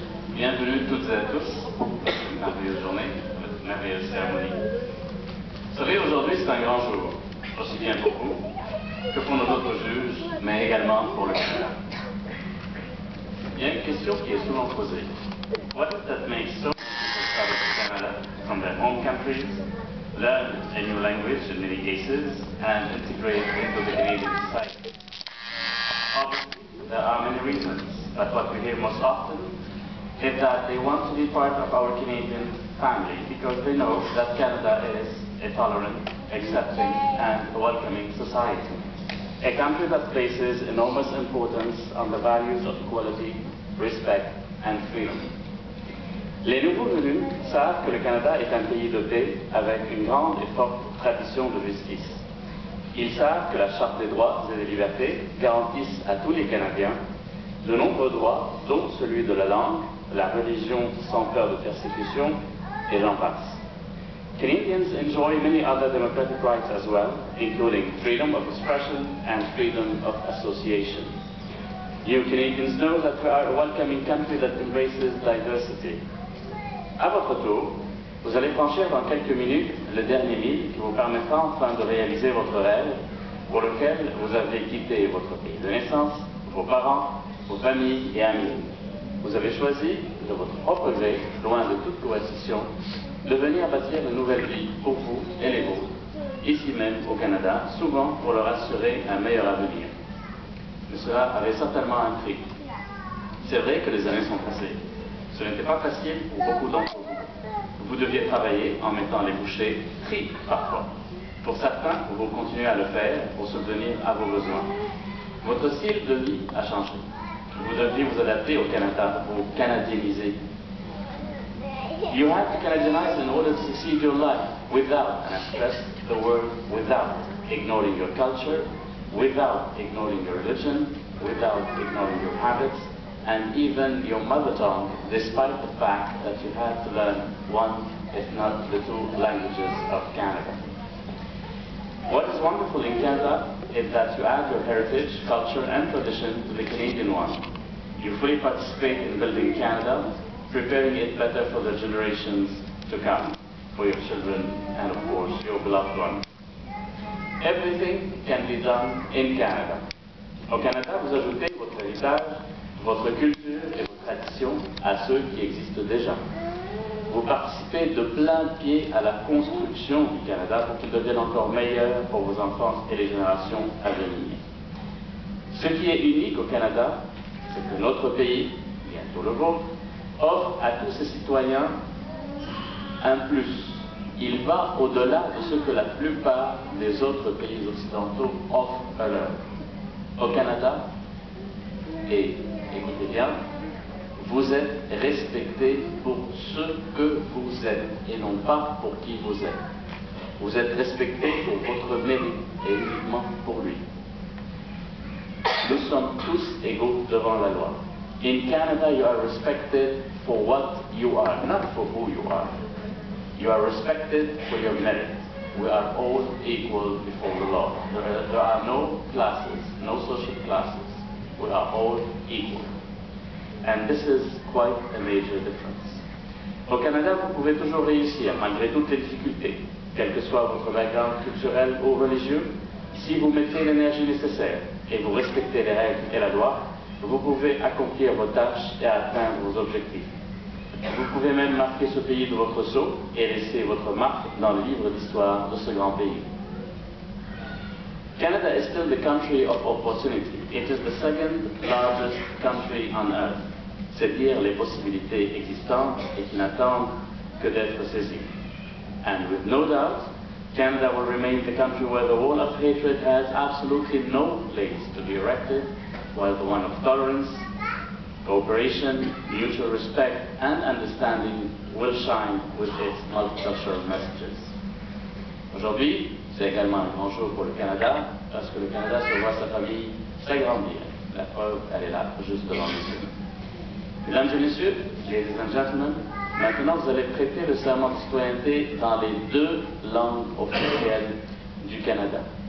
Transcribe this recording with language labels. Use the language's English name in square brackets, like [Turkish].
[French] Bienvenue toutes et à tous à cette merveilleuse journée, à cette merveilleuse cérémonie. Vous savez, aujourd'hui c'est un grand jour, aussi bien pour vous que pour nos autres juges, mais également pour le Canada. Il y a une question qui est souvent posée. [English] What is that makes so many people travel to Canada from their home countries, learn a new language in many cases, and integrate into the Canadian society? Obviously, there are many reasons, but what we hear most often is that they want to be part of our Canadian family because they know that Canada is a tolerant, accepting, and welcoming society. A country that places enormous importance on the values of equality, respect, and freedom. [French] Les nouveaux venus savent que le Canada est un pays de paix avec une grande et forte tradition de justice. Ils savent que la Charte des droits et des libertés garantissent à tous les Canadiens de nombreux droits, dont celui de la langue, la religion sans peur de persécution, et j'en passe. [English] Canadians enjoy many other democratic rights as well, including freedom of expression and freedom of association. You Canadians know that we are a welcoming country that embraces diversity. [French] À votre tour, vous allez franchir dans quelques minutes le dernier mille qui vous permettra enfin de réaliser votre rêve pour lequel vous avez quitté votre pays de naissance, vos parents, vos familles et amis. Vous avez choisi, de votre propre gré, loin de toute coercition, de venir bâtir une nouvelle vie pour vous et les vôtres, ici même au Canada, souvent pour leur assurer un meilleur avenir. Mais cela avait certainement un prix. C'est vrai que les années sont passées. Ce n'était pas facile pour beaucoup d'entre vous. Vous deviez travailler en mettant les bouchées tristes parfois. Pour certains, vous continuez à le faire pour subvenir à vos besoins. Votre style de vie a changé. Vous deviez vous adapter au Canada, vous canadieniser. [English] You have to Canadianize in order to succeed your life without, and I stress the word without, ignoring your culture, without ignoring your religion, without ignoring your habits, and even your mother tongue, despite the fact that you have to learn one, if not the two languages of Canada. What is wonderful in Canada is that you add your heritage, culture, and tradition to the Canadian one. You fully participate in building Canada, preparing it better for the generations to come, for your children and of course your beloved ones. Everything can be done in Canada. [French] Au Canada, vous ajoutez votre héritage, votre culture et vos traditions à ceux qui existent déjà. Vous participez de plein pied à la construction du Canada pour qu'il devienne encore meilleur pour vos enfants et les générations à venir. Ce qui est unique au Canada, c'est que notre pays, bientôt le vôtre, offre à tous ses citoyens un plus. Il va au-delà de ce que la plupart des autres pays occidentaux offrent à l'heure. Au Canada, et écoutez bien, vous êtes respecté pour ce que vous êtes et non pas pour qui vous êtes. Vous êtes respecté pour votre mérite et uniquement pour lui. Nous sommes tous égaux devant la loi. [English] In Canada, you are respected for what you are, not for who you are. You are respected for your merit. We are all equal before the law. There are no classes, no social classes. We are all equal. And this is quite a major difference. [French] Au Canada, vous pouvez toujours réussir, malgré toutes les difficultés, quel que soit votre background culturel ou religieux. Si vous mettez l'énergie nécessaire et vous respectez les règles et la loi, vous pouvez accomplir vos tâches et atteindre vos objectifs. Vous pouvez même marquer ce pays de votre sceau et laisser votre marque dans le livre d'histoire de ce grand pays. [English] Canada is still the country of opportunity. It is the second largest country on earth. [French] C'est dire les possibilités existantes et qui n'attendent que d'être saisies. [English] And with no doubt, Canada will remain the country where the wall of hatred has absolutely no place to be erected, while the one of tolerance, cooperation, mutual respect and understanding will shine with its multicultural messages. [French] Aujourd'hui, c'est également un grand jour pour le Canada, parce que le Canada se voit sa famille s'agrandir. La preuve, elle est là, juste devant nous. Mesdames et messieurs, [English] ladies and gentlemen, [French] maintenant vous allez prêter le serment de citoyenneté dans les deux langues officielles du Canada.